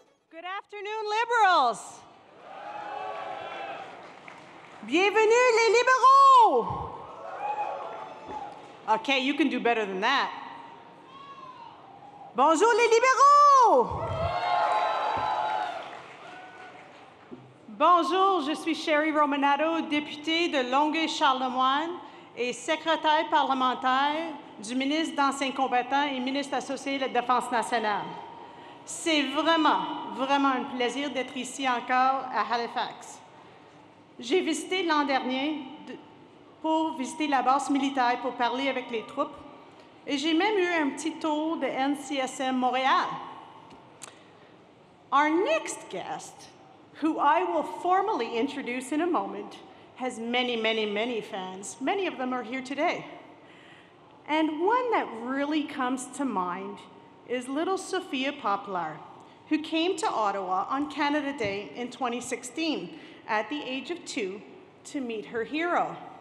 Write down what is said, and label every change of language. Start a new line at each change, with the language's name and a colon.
English: Good afternoon, Liberals.
French: Bienvenue, les libéraux.
English: Okay, you can do better than that.
French: Bonjour, les libéraux. Bonjour, je suis Sherry Romanado, députée de Longueuil-Charlemagne et secrétaire parlementaire du ministre d'Anciens combattants et ministre associé de la Défense nationale. C'est vraiment un plaisir d'être ici encore à Halifax. J'ai visité l'an dernier pour visiter la base militaire pour parler avec les troupes et j'ai même eu un petit tour de NCSM Montréal.
English: Our next guest, who I will formally introduce in a moment, has many fans. Many of them are here today. And one that really comes to mind is little Sophia Poplar, who came to Ottawa on Canada Day in 2016 at the age of 2 to meet her hero.